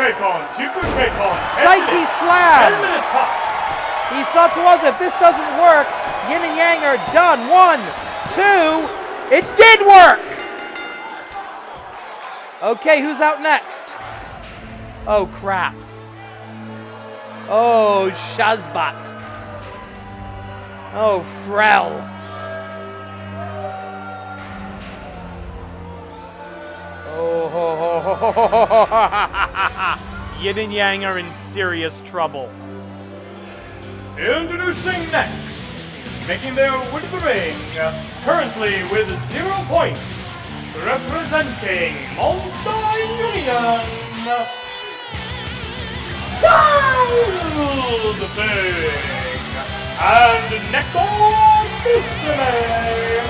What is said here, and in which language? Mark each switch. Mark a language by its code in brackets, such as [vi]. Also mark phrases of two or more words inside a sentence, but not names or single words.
[en] Psyche Slam! 10 minutes passed. He saw to us, if this doesn't work, Yin and Yang are done. 1, 2, it did work! Okay, who's out next? Oh, crap. Oh, Shazbot. Oh, Frel. Oh, ho, ho, ho, ho, ho, ho, ho. Yin and Yang are in serious trouble. Introducing next, making their way to the ring, currently with 0 points, representing Monster Union, Wild Thing, and Neko Musume.